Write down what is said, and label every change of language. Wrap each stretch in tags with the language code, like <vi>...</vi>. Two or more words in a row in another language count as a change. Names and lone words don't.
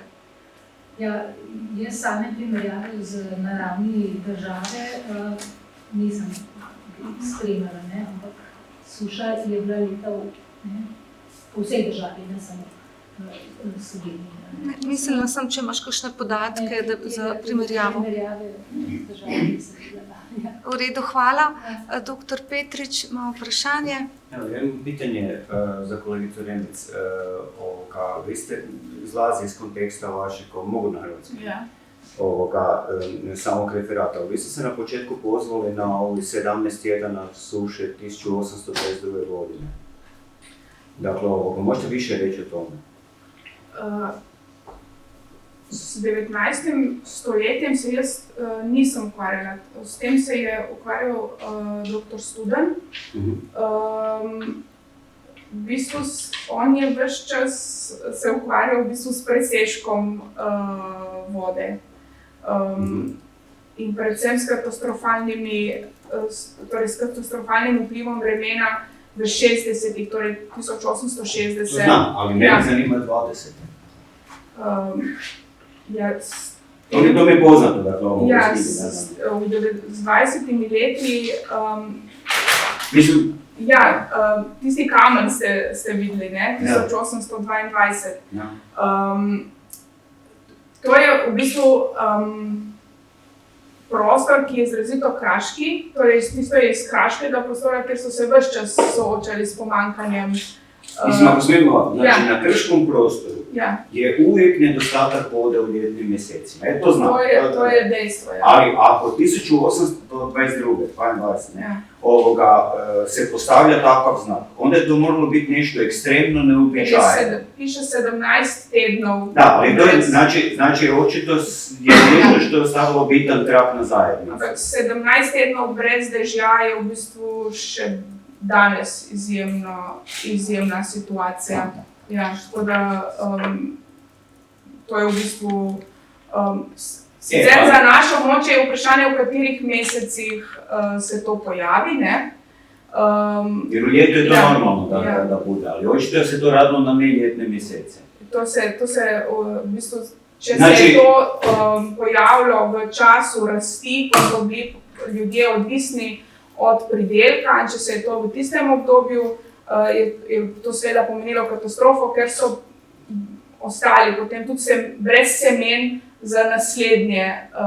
<sl>Ja, jaz same primerjave z naravni države nisem spremljala, ne, ampak suša je bila leta po vsej državi, ne samo v Sloveniji. Mislila sem, če imaš kakšne podatke za primerjavo. Primerjave z države nisem gledala. V redu, hvala. Dr. Petrič, ima vprašanje.</sl> <hr>Jedno pitanje za kolegicu Remec. Vi ste izlazi iz konteksta vašeg, mogu na hrvatski, samog referata. Vi ste se na početku pozvali na ovih 17 tjedana suše 1852. godine. Dakle, možete više reći o tome?</hr> <sl>S 19. stoletjem se jaz nisem ukvarjala. S tem se je ukvarjal dr. Studan. V bistvu on je ves čas se ukvarjal v bistvu s presežkom vode. In predvsem s katastrofalnim vplivom vremena v 60-ih, torej 1860.</sl> <hr>To znam, ali mene</hr> <sl>Ja.</sl> <hr>zanima 20.</hr> <sl>Ja,</sl> <hr>To mi je poznato, dakle, ovo</hr> <sl>ja, knjigi, z 20 leti, Mislim, ja, tisti kamen ste videli, ne? Ja. 1822. ja. To je v bistvu prostor, ki je izrazito kraški, torej tisto je iz kraškega prostora, ker so se ves čas soočali s pomanjkanjem.</sl> <hr>Mislim, ako smemo, znači</hr> <sl>ja.</sl> <hr>na krškom prostoru Ja, je uvijek nedostatak vode u ljetnim mjesecima. To znam.</hr> <sl>to je dejstvo. Ja.</sl> <hr>Ali ako 1822, 22, ne,</hr> <sl>Ja.</sl> <hr>se postavlja takav znak, onda je to moralo biti nešto ekstremno neuobičajeno.</hr> <sl>Piše 17 tednov.</sl> <hr>Da, ali to je,</hr> <sl>brez-</sl> <hr>znači očito je nešto što je ostavilo bitan trak na zajednicu.</hr> <sl>Ampak 17 tednov brez dežja je v bistvu še danes izjemna situacija. Ja, tako da to je v bistvu sicer za naše območje je vprašanje, v katerih mesecih se to pojavi, ne?</sl> <hr>Jer u ljetu je to</hr> <sl>Ja.</sl> <hr>normalno da bude, ali očito se to radilo na neljetne mjesece.</hr> <sl>To se v bistvu, če se</sl> <hr>Znači-</hr> <sl>je to pojavilo v času rasti, ko so bili ljudje odvisni od pridelka, in če se je to v tistem obdobju, je to seveda pomenilo katastrofo, ker so ostali potem tudi brez semen za naslednje leto.</sl>